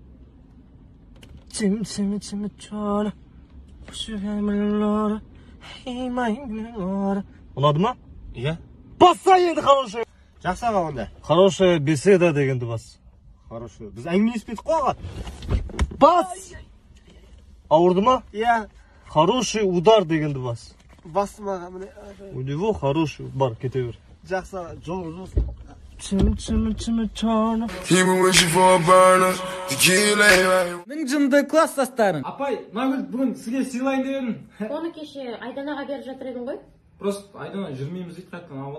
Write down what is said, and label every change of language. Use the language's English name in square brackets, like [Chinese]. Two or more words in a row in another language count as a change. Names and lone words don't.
[Kazakh] Ұнады ма? Иә. Басса енді хорошая. Жақсы аға онда. [Russian] Хорошая беседа [Kazakh] дегенді бас. Хорошая. Біз әңгімелеспедік қой аға. Бас! Ауырды ма? Иә. [Russian] Хороший удар [Kazakh] дегенді бас. Бастым аға міне. [Russian] У него хороший [Kazakh] бар, кете бер. Жақсы аға, жолыңыз болсын. Мың жынды класстастарым. Апай, мағыл бүгін сізге сыйлайын дедім. Оны кеше Айданаға беріп жатыр едің ғой? Просто Айдана жүрмейміз дейді қайттан алып алдым.